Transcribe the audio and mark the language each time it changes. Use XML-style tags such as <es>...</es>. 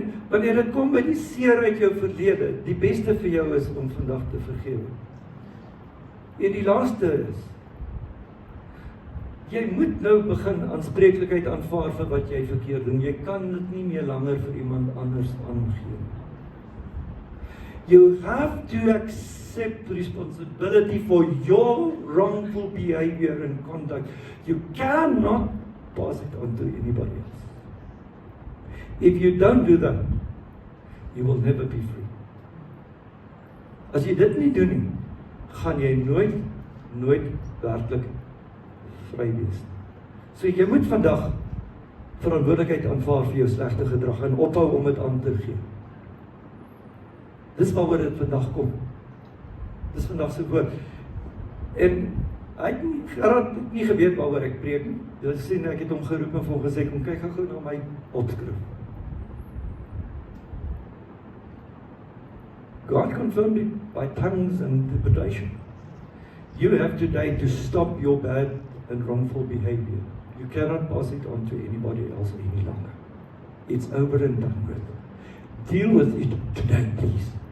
<af>Wanneer dit kom by die seer uit jou verlede, die beste vir jou is om vandag te vergewe. En die laaste is, jy moet nou begin aanspreeklikheid aanvaar vir wat jy verkeerd doen. Jy kan dit nie meer langer vir iemand anders aangee.</af> <en>You have to accept responsibility for your wrongful behavior and conduct. You cannot pass it on to anybody else. If you don't do that, you will never be free.</en> <af>As jy dit nie doen nie, gaan jy nooit werklik vry wees. So jy moet vandag verantwoordelikheid aanvaar vir jou slegte gedrag en ophou om dit aan te gee. Dis waaroor dit vandag kom. Dis vandag se woord. En hy het nie geweet waaroor ek preek nie. Dis sien ek het hom geroep en vir hom gesê kom kyk gou na my opskrif.</af> <en>God confirmed it by tongues and interpretation. You have today to stop your bad and wrongful behavior. You cannot pass it on to anybody else any longer. It's over and done with. Deal with it today, please.</en>